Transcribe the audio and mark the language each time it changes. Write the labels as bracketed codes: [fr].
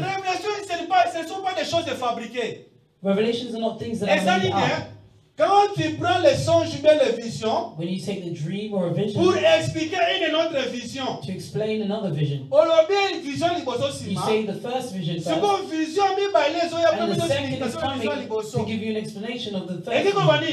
[fr] Révélation, ce ne sont pas des choses fabriquées. [en] Revelations are not things that are made up. [fr] Quand tu prends les songes ou les visions, [en] when you take the dream or a vision, [fr] pour expliquer une autre vision, [en] to explain another vision, you say the first vision first, and the second is coming to give you an explanation of the first vision.